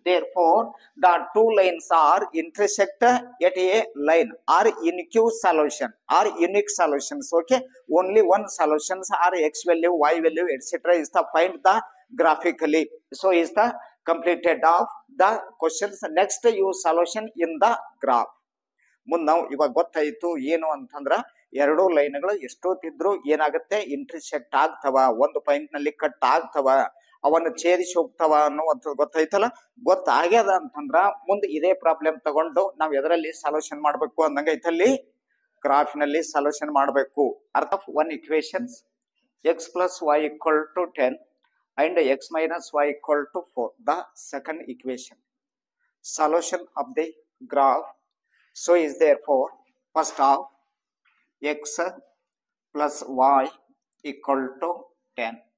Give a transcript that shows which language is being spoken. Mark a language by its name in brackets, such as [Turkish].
[English] Therefore, the two lines are intersect at a line or unique solution or unique solutions. Okay, only one solutions are x value, y value, etc. is the find the graphically. So is the completed of the questions. Next, use solution in the graph. [Kannada] ಮುಂದೆ ನಾವು ಇವಾಗ ಗೊತ್ತಾಯಿತು ಏನು ಅಂತಂದ್ರ ಎರಡು ಲೈನ್ಗಳು ಎಷ್ಟೊತ್ತಿದ್ರು ಏನಾಗುತ್ತೆ, intersect ಆಗ್ತವ, ಒಂದು ಪಾಯಿಂಟ್ ನಲ್ಲಿ ಕಟ್ ಆಗ್ತವ, ಅವನ್ನ ಛೇದಿಸಿ ಹೋಗ್ತವ ಅನ್ನುವಂಥದ್ದು ಗೊತ್ತಾಯ್ತಲ್ಲ. ಗೊತ್ತಾಗ್ಯದ ಅಂತಂದ್ರ ಮುಂದೆ ಇದೇ ಪ್ರಾಬ್ಲಮ್ ತಗೊಂಡು ನಾವ್ ಎದರಲ್ಲಿ ಸೊಲ್ಯೂಷನ್ ಮಾಡ್ಬೇಕು ಅಂದಂಗೈತಲ್ಲಿ ಗ್ರಾಫ್ ನಲ್ಲಿ ಸೊಲ್ಯೂಷನ್ ಮಾಡ್ಬೇಕು. [English] ಅರ್ಥ of one equations x plus y equal to 10 and x minus y equal to 4. The second equation. Solution of the graph. So is therefore first of x plus y equal to 10.